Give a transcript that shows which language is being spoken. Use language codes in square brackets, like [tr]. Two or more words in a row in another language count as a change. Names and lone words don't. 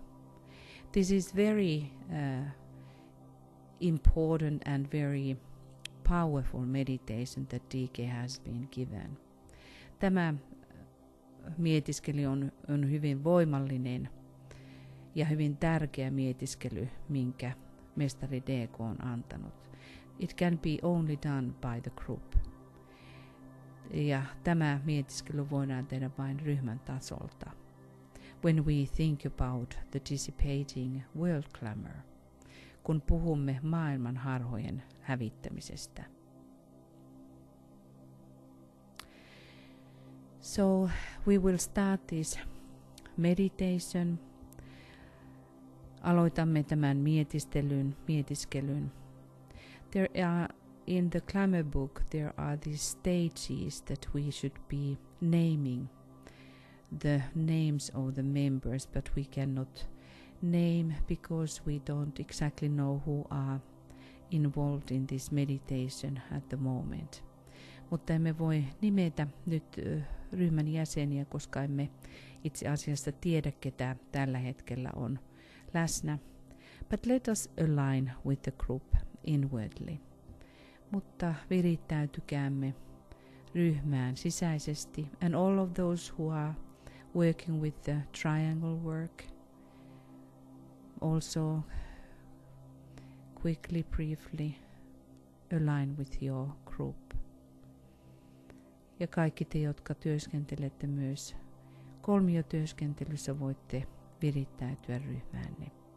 [en] This is very important and very powerful meditation that DK has been given. [fi] Tämä mietiskely on hyvin voimallinen ja hyvin tärkeä mietiskely, minkä mestari DK on antanut. [en] It can be only done by the group. [fi] Ja tämä mietiskely voidaan tehdä vain ryhmän tasolta. [en] When we think about the dissipating world glamour, [fi] kun puhumme maailman harhojen hävittämisestä. [en] So we will start this meditation. [fi] Aloitamme tämän mietiskelyn. [en] There are in the glamour book there are these stages that we should be naming the names of the members, but we cannot name because we don't exactly know who are involved in this meditation at the moment. [fi] Mutta emme voi nimetä nyt ryhmän jäseniä, koska emme itse asiassa tiedä, ketä tällä hetkellä on läsnä. [en] But let us align with the group inwardly. [fi] Mutta virittäytykäämme ryhmään sisäisesti. [en] And all of those who are working with the triangle work, also quickly, briefly align with your group. [fi] Ja kaikki te, jotka työskentelette myös kolmiotyöskentelyssä, voitte virittäytyä ryhmäänne.